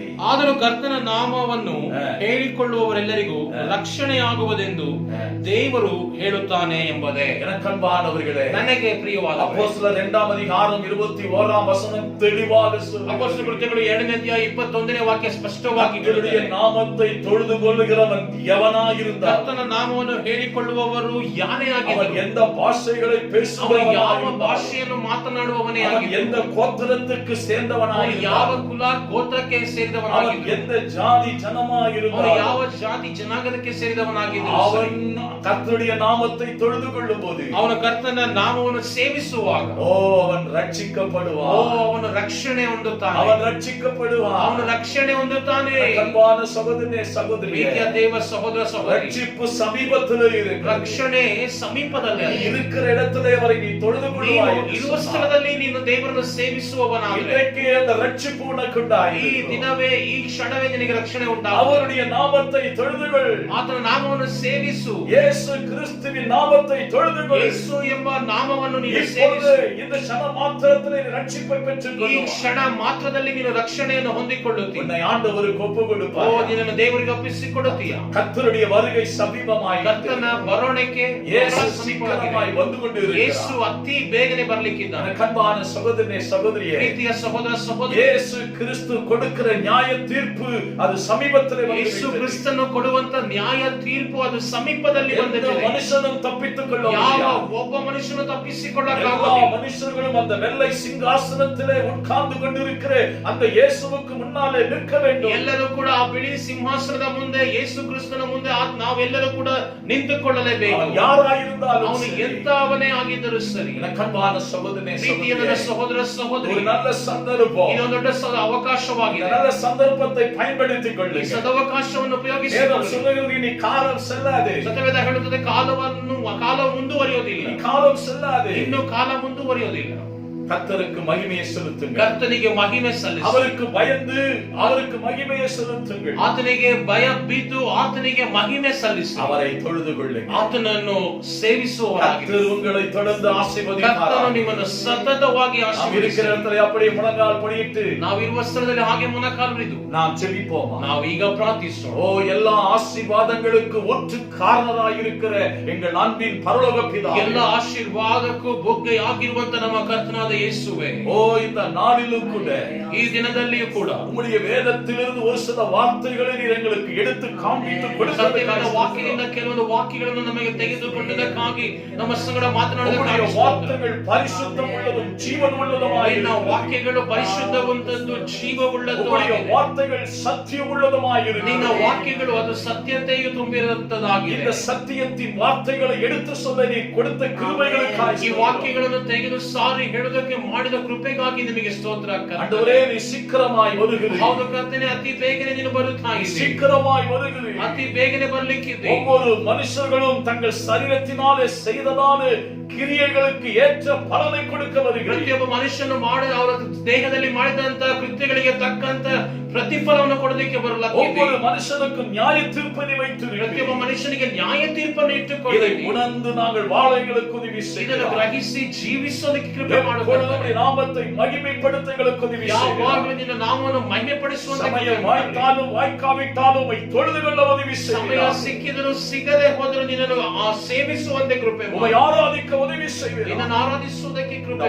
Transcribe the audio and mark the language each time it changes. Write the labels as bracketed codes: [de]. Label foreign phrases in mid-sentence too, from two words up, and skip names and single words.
[kn] ಆದರೂ ಕರ್ತನ ನಾಮವನ್ನು ಹೇಳಿಕೊಳ್ಳುವವರೆಲ್ಲರಿಗೂ ರಕ್ಷಣೆಯಾಗುವುದೆಂದು ದೇವರು ಹೇಳುತ್ತಾನೆ ಎಂಬುದೇ. [ta] எனக்கன்பானவர்களே, [kn] ನನಗೆ ಪ್ರಿಯವಾದ [ta] அப்போஸ்தலர் 2ஆம் அதிகாரம் 21ஆம் வசனம் தெளிவாக சொல்லுகிறது. [kn] ಅಪೊಸ್ತಲ ಕೃತ್ಯಗಳು 2ನೇ ಅಧ್ಯಾಯ 21ನೇ ವಾಕ್ಯ ಸ್ಪಷ್ಟವಾಗಿ [ta] கர்த்தருடைய [kn] ಹೇಳುತ್ತದೆ, [ta] நாமத்தை தொழுது கொள்ளுகிறவன் எவனாயிருந்தால், [kn] ಕರ್ತನ ನಾಮವನ್ನು ಹೇಳಿಕೊಳ್ಳುವವರು ಯಾರೇ [ta] அவன் [kn] ಆಗಿರಲಿ, [ta] எந்த பாஷைகளை [kn] ಅವನು ಯಾವ [ta] பேசுகிறவனாயிருந்தால், [kn] ಭಾಷೆಯನ್ನು ಮಾತನಾಡುವವನೇ [ta] அவன் [kn] ಆಗಿರಲಿ, [ta] எந்த கோத்திரத்துக்கு [kn] ಅವನು [ta] சேர்ந்தவனாயிருந்தால், [kn] ಯಾವ ಕುಲ ಗೋತ್ರಕ್ಕೆ [ta] அவன் [kn] ಸೇರಿದವನಾಗಿರಲಿ, [ta] எந்த ஜாதி [kn] ಅವನು [ta] ஜனமாயிருந்தால், [kn] ಯಾವ ಜಾತಿ ಜನಾಂಗಕ್ಕೆ ಸೇರಿದವನಾಗಿದ್ದರೂ [ta] அவன் [kn] ಸರಿ, [ta] கர்த்தருடைய நாமத்தை தொழுது கொள்ளும் போது [kn] ಅವನು ಕರ್ತನ ನಾಮವನ್ನು ಸೇವಿಸುವಾಗ [ta] ஓ அவன் [kn] ಓ [ta] ரட்சிக்கப்படுவான். [kn] ಅವನು ರಕ್ಷಣೆ ಹೊಂದುತ್ತಾನೆ, [ta] அவன் ரட்சிக்கப்படுவான். [kn] ಅವನು ರಕ್ಷಣೆ ಹೊಂದುತ್ತಾನೆ. [ta] அன்பான சகோதரனே சகோதரியே, [kn] ಪ್ರೀತಿಯ ದೇವ ಸಹೋದರ ಸಹೋದರಿ, [ta] ரட்சிப்பு சமீபத்தில் இருக்கு. [kn] ರಕ್ಷಣೆ ಸಮೀಪದಲ್ಲಿ [ta] நீ இருக்கிற இடத்திலே வரை நீ தொழுது கொள்வாய். [kn] ನೀನು ಇರುವ ಸ್ಥಳದಲ್ಲಿ ನೀನು ದೇವರನ್ನು ಸೇವಿಸುವವನಾದರೆ [ta] இன்றைக்கு அந்த ரட்சிப்பு உனக்கு [kn] ಈ [ta] உண்டாயிருக்கும். [kn] ದಿನವೇ ಈ ಕ್ಷಣವೇ ನಿನಗೆ ರಕ್ಷಣೆ ಉಂಟಾಗುವುದು. [ta] அவருடைய நாமத்தை தொழுதுகள். [kn] ಆತನ ನಾಮವನ್ನು ಸೇವಿಸು. [ta] இயேசு கிறிஸ்துவின் நாமத்தை தொழுதுகள். [kn] ಯೇಸು ಎಂಬ ನಾಮವನ್ನು ನೀನು [ta] இப்பொழுது [kn] ಸೇವಿಸು. இந்த ಕ್ಷಣ ಮಾತ್ರದಲ್ಲಿ ರಕ್ಷಿப்பை ಈ [ta] பெற்றுக்கொள்ளுவாய். [kn] ಕ್ಷಣ ಮಾತ್ರದಲ್ಲಿ ನೀನು ರಕ್ಷಣೆಯನ್ನು ಹೊಂದಿಕೊಳ್ಳುತ್ತೀಯ. [ta] உன்னை ஆண்டவருக்கு ஒப்பு [kn] ಓ [ta] கொடுப்பாய். [kn] ನಿನ್ನನ್ನು ದೇವರಿಗೆ ಒಪ್ಪಿಸಿಕೊಡುತ್ತೀಯ. [ta] கர்த்தருடைய வருகை சமீபமாய் [kn] ಕರ್ತನ ಬರೋಣಕ್ಕೆ [ta] இயேசு [kn] ಸಮೀಪವಾಗಿದೆ. [ta] சீக்கிரமாய் வந்து கொண்டிருக்கிறார். [kn] ಯೇಸು ಅತಿ ಬೇಗನೆ ಬರಲಿಕ್ಕಿದ್ದಾನೆ. [ta] கண்பான சகோதரனே சகோதரியே, [kn] ಪ್ರೀತಿಯ ಸಹೋದರ ಸಹೋದರಿ, [ta] இயேசு கிறிஸ்து கொடுக்கிற நியாய தீர்ப்பு அது சமீபத்திலே [kn] ಯೇಸು [ta] வந்துவிட்டது. [kn] ಕ್ರಿಸ್ತನು ಕೊಡುವಂತ ನ್ಯಾಯ ತೀರ್ಪು ಅದು ಸಮೀಪದಲ್ಲಿ [ta] எந்த [kn] ಬಂದಿದೆ. [ta] மனுஷனும் தப்பித்துக் கொள்ள [kn] ಯಾವ [ta] முடியாது. [kn] ಒಬ್ಬ ಮನುಷ್ಯನು [ta] எல்லா [kn] ತಪ್ಪಿಸಿಕೊಳ್ಳಕ್ಕಾಗುವುದಿಲ್ಲ. [ta] மனுஷர்களும் அந்த வெள்ளை சிங்காசனத்திலே உட்கார்ந்து கொண்டிருக்கிற அந்த இயேசுவுக்கு முன்னாலே நிற்க வேண்டும். [kn] ಎಲ್ಲರೂ ಕೂಡ ಆ ಬಿಳಿ ಸಿಂಹಾಸನದ ಮುಂದೆ ಯೇಸು ಕ್ರಿಸ್ತನ ಮುಂದೆ ನಾವೆಲ್ಲರೂ ಕೂಡ ನಿಂತುಕೊಳ್ಳಲೇಬೇಕು. [ta] அவன் யாராயிருந்தாலும் [kn] ಅವನು [ta] சரி. [kn] ಎಂತವನೇ ಆಗಿದ್ದರೂ ಸರಿ. [ta] என கண்பான சகோதரனே [kn] ಪ್ರೀತಿಯ ನನ್ನ [ta] சகோதரியே, [kn] ಸಹೋದರ ಸಹೋದರಿ, [ta] ஒரு நல்ல சந்தர்ப்பம். [kn] ಇದೊಂದು ದೊಡ್ಡ [ta] இந்த [kn] ಅವಕಾಶವಾಗಿದೆ. [ta] நல்ல சந்தர்ப்பத்தை பயன்படுத்திக் [kn] ಈ [ta] கொள்ளுங்கள். [kn] ಸದವಕಾಶವನ್ನು [ta] வேதம் [kn] ಉಪಯೋಗಿಸಿಕೊಳ್ಳಿ. [ta] சொல்லுகிறது இனி காலம் செல்லாது. [kn] ಸತ್ಯವೇದ ಹೇಳುತ್ತದೆ ಕಾಲ ಮುಂದುವರಿಯೋದಿಲ್ಲ. [ta] இனி காலம் செல்லாது. [kn] ಇನ್ನು ಕಾಲ ಮುಂದುವರಿಯೋದಿಲ್ಲ. [ta] கர்த்தருக்கு மகிமையை செலுத்துங்கள். [kn] ಕರ್ತನಿಗೆ ಮಹಿಮೆ ಸಲ್ಲಿಸಿ, [ta] அவருக்கு பயந்து அவருக்கு மகிமையை செலுத்துங்கள். [kn] ಆತನಿಗೆ ಭಯ ಬಿದ್ದು ಆತನಿಗೆ ಮಹಿಮೆ ಸಲ್ಲಿಸಿ, [ta] அவரை தொழுது கொள்ளுங்கள். [kn] ಆತನನ್ನು ಸೇವಿಸುವವರಾಗಿ. [ta] கர்த்தர் உங்களை தொடர்ந்து [kn] ಕರ್ತನು [ta] ஆசீர்வதிப்பார். [kn] ನಿಮ್ಮನ್ನು ಸತತವಾಗಿ [ta] நாம் இருக்கிற [kn] ಆಶೀರ್ವದಿಸಲಿ. [ta] இடத்துல அப்படியே முழங்கால் படியிட்டு [kn] ನಾವಿರುವ ಸ್ಥಳದಲ್ಲಿ ಹಾಗೆ ಮೊಣಕಾಲುರಿದು [ta] நாம் ஜெபிப்போமா? [kn] ನಾವೀಗ ಪ್ರಾರ್ಥಿಸೋಣ. [ta] ஓ எல்லா ஆசீர்வாதங்களுக்கு ஒற்று காரணராய் இருக்கிற எங்கள் அன்பின் பரலோக பிதாவே, [kn] ಎಲ್ಲ ಆಶೀರ್ವಾದಕ್ಕೂ ಬೊಗ್ಗೆಯಾಗಿರುವಂತ ನಮ್ಮ ಕರ್ತನಾದ ಯೇಸುವೆ, [ta] ஓ இந்த நாளிலும் கூட [kn] ಈ ದಿನದಲ್ಲಿಯೂ ಕೂಡ [ta] உம்முடைய வேதத்திலிருந்து ஒரு சில வார்த்தைகளை நீர் எங்களுக்கு எடுத்து காண்பித்து [kn] ಸತ್ಯವಾದ [ta] கொடுத்ததற்காக [kn] ವಾಕ್ಯದಿಂದ ಕೆಲವೊಂದು ವಾಕ್ಯಗಳನ್ನು ನಮಗೆ ತೆಗೆದುಕೊಂಡದಕ್ಕಾಗಿ ನಮ್ಮ ಸಂಗಡ [ta] உம்முடைய [kn] ಮಾತನಾಡುವುದಕ್ಕಾಗಿ [ta] வார்த்தைகள் பரிசுத்தம் உள்ளதும் ஜீவன் உள்ளதுமாய் [kn] ನಿನ್ನ ವಾಕ್ಯಗಳು ಪರಿಶುದ್ಧವಂತದ್ದು ಜೀವವುಳ್ಳದ್ದು [ta] உம்முடைய [kn] ಆಗಿದೆ. [ta] வார்த்தைகள் சத்தியம் உள்ளதுமாய் [kn] ನಿನ್ನ ವಾಕ್ಯಗಳು ಅದು ಸತ್ಯತೆಯು ತುಂಬಿರುವಂತದ್ದಾಗಿದೆ. [ta] இந்த சத்தியத்தின் வார்த்தைகளை எடுத்து சொல்ல நீ கொடுத்த கிருபைகளுக்காக [kn] ಈ ವಾಕ್ಯಗಳನ್ನು ತೆಗೆದು ಸಾರಿ ಹೇಳುವುದಕ್ಕೆ ಮಾಡಿದ ಕೃಪೆಗಾಗಿ ನಿಮಗೆ ಸ್ತೋತ್ರ. [ta] ஆண்டவரே நீ சீக்கிரமாய் வருகிறீர். [kn] ಹೌದು ಕರ್ತನೇ, ಅತಿ ಬೇಗನೆ ನೀನು ಬರುತ್ತಾ ಇದ್ದೀರಿ. [ta] சீக்கிரமாய் வருகிறீர். [kn] ಅತಿ ಬೇಗನೆ ಬರ್ಲಿಕ್ಕಿದೆ. [ta] ஒவ்வொரு மனுஷர்களும் தங்கள் சரீரத்தினாலே செய்ததான கிரியைகளுக்கு ஏற்ற பலனை கொடுக்க வருகிறீர். [kn] ಪ್ರತಿಯೊಬ್ಬ ಮನುಷ್ಯನು ಮಾಡಿದ ಅವರ ದೇಹದಲ್ಲಿ ಮಾಡಿದಂತ ಕೃತ್ಯಗಳಿಗೆ ತಕ್ಕಂತ ಪ್ರತಿಫಲವನ್ನು ಕೊಡೋದಕ್ಕೆ ಬರಲಾಗಿದೆ. [ta] ஒவ்வொரு மனுஷனுக்கும் நியாய தீர்ப்பை வைத்திருக்கிறீர். [kn] ಪ್ರತಿಯೊಬ್ಬ ಮನುಷ್ಯನಿಗೆ ನ್ಯಾಯ ತೀರ್ಪನ್ನು [ta] இதை [kn] ಇಟ್ಟುಕೊಳ್ಳಿ. [ta] உணர்ந்து நாங்கள் வாழ எங்களுக்கு உதவி [kn] ಇದನ್ನು [ta] செய்கிறோம். [kn] ಗ್ರಹಿಸಿ ಜೀವಿಸೋದಕ್ಕೆ ಕೃಪೆ [ta] எப்பொழுதும் [kn] ಮಾಡುತ್ತಾರೆ. [ta] உம்முடைய நாமத்தை மகிமைப்படுத்த எங்களுக்கு உதவி செய்கிறோம். [kn] ಯಾವಾಗಲೂ ನಿನ್ನ ನಾಮವನ್ನು ಮಹಿಮೆಪಡಿಸುವಂತ [ta] சமயம் வாய்த்தாலும் வாய்க்காவிட்டாலும் உம்மை தொழுது கொள்ள உதவி [kn] ಸಮಯ [ta] செய்கிறோம். [kn] ಸಿಕ್ಕಿದರೂ ಸಿಗದೆ ಹೋದರೂ ನಿನ್ನನ್ನು ಸೇವಿಸುವಂತೆ ಕೃಪೆ [ta] உம்மை [kn] ಮಾಡು. [ta] ஆராதிக்க உதவி செய்கிறோம். [kn] ನಿನ್ನನ್ನು ಆರಾಧಿಸುವುದಕ್ಕೆ [ta] இந்த [kn] ಕೃಪೆ ಮಾಡು.